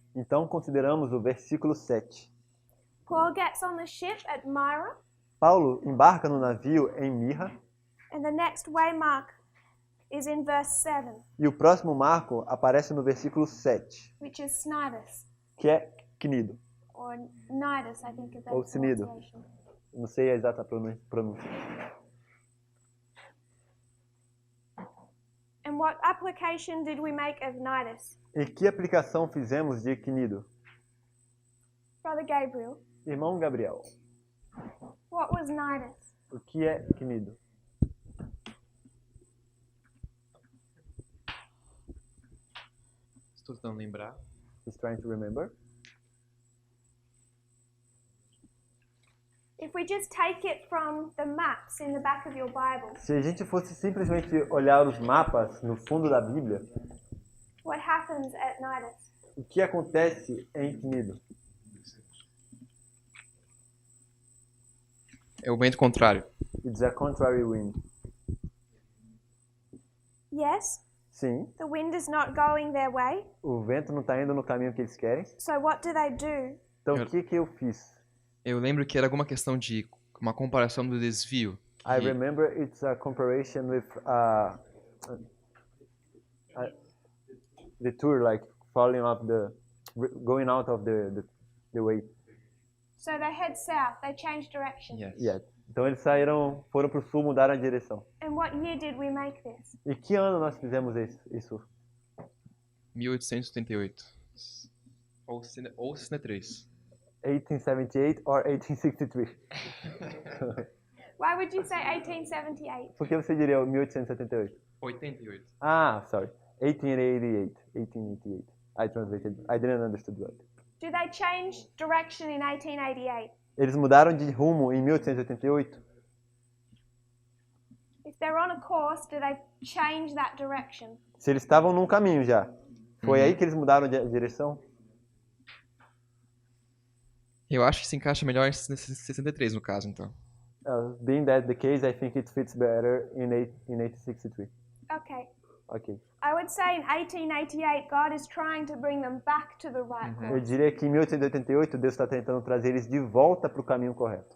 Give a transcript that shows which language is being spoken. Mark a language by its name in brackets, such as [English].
[Portuguese] Então consideramos o versículo 7. [English] Paul gets on the ship at Myra, [Portuguese] Paulo embarca no navio em Mirra [English] and the next waymark is in verse 7, [Portuguese] e o próximo marco aparece no versículo 7, [English] which is Cnidus, [Portuguese] que é Cnido. [English] or Nidus, I think is that [Portuguese] Ou Cnido. [English] pronunciation. [Portuguese] Não sei a exata pronúncia. [English] And what application did we make of Nidus? [Portuguese] E que aplicação fizemos de Cnido? [English] Brother Gabriel, [Portuguese] Irmão Gabriel, [English] what was Nidus? [Portuguese] o que é Cnido? Estou tentando lembrar. [English] He's trying to remember. If we just take it from the maps in the back of your Bible, [Portuguese] Se a gente fosse simplesmente olhar os mapas no fundo da Bíblia, [English] what happens at Nidus? [Portuguese] o que acontece em Cnido? É o vento contrário. [English] It's a contrary wind. Yes, [Portuguese] Sim, [English] the wind is not going their way. [Portuguese] o vento não está indo no caminho que eles querem. [English] So what do? [Portuguese] Então o que eu fiz? Eu lembro que era alguma questão de uma comparação do desvio. [English] I [Portuguese] que- [English] remember it's a comparison with the tour, like falling off going out of the way. So they head south, they change direction. Yes. Yeah. [Portuguese] Então eles foram para o sul, mudaram a direção. [English] And what year did we make this? [Portuguese] E que ano nós fizemos isso? 1878. Ou 63. [English] 1878 or 1863? Why would you say 1878? [Portuguese] Por que você diria 1878? [English] 88. Ah, sorry. 1888. 1888. I translated. I didn't understand right. Do they change direction in 1888? [Portuguese] Eles mudaram de rumo em 1888? [English] If they're on a course, do they change that direction? [Portuguese] Se eles estavam num caminho já. Foi aí que eles mudaram de direção? Eu acho que se encaixa melhor em 63 no caso, então. [English] Being that the case, I think it fits better in 1863. Okay. [Portuguese] Ok. [English] I would say in 1888, God is trying to bring them back to the right [Portuguese] Eu [English] course [Portuguese] diria que em 1888 Deus está tentando trazer eles de volta para o caminho correto.